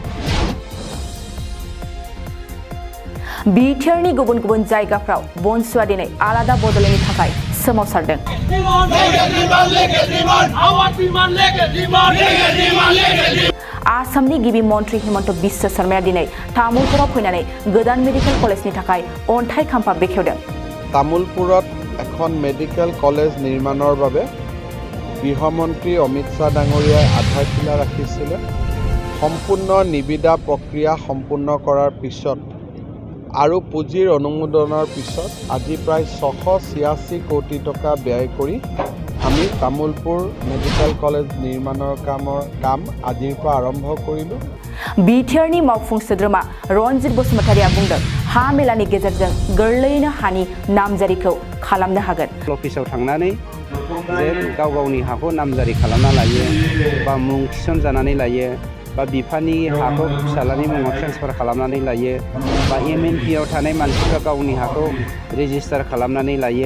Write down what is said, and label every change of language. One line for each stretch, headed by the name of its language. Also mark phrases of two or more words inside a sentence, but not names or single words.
Bodo: बिटिआरनि गुबुन गुबुन जायगाफ्राव बनसुआ दिनै आलादा बदलेनि थाखाय सोमावसारदों। आसामनि गिबि मन्त्रि हिमन्त बिश्व शर्माया दिनै तामुलपुराव फैनानै गोदान
English: medical college
Bodo: थाखाय अन्थाइ खाम्फा बेखेवदों।
Assamese: तामुलपुৰত এখন
English: medical college
Assamese: নিৰ্মাণৰ বাবে গৃহমন্ত্ৰী অমিত শ্বাহ ডাঙৰীয়াই আধাৰশিলা ৰাখিছিলে। সম্পূৰ্ণ নিবিদা প্ৰক্ৰিয়া সম্পূৰ্ণ কৰাৰ পিছত আৰু পুঁজিৰ অনুমোদনৰ পিছত আজি প্ৰায় 686 কোটি টকা ব্যয় কৰি আমি তামুলপুৰ মেডিকেল কলেজ নিৰ্মাণৰ কাম আজিৰ পৰা আৰম্ভ কৰিলোঁ।
Bodo: बिटिआरनि मावफुं सोद्रोमा रनजित बसुमतारिया बुंदों हा मेलानि गेजेरजों गोरलैयैनो हानि नामजारिखौ खालामनो हागोन। अफिसाव थांनानै जे गाव गावनि हाखौ नामजारि खालामना लायो बा मुं थिसनजानानै लायो बा बिफानि हाखौ फिसालानि मुङाव ट्रेन्सफार खालामनानै लायो बा एमएनपिआव थानाय मानसिफ्रा गावनि हाखौ रेजिस्टार खालामनानै लायो।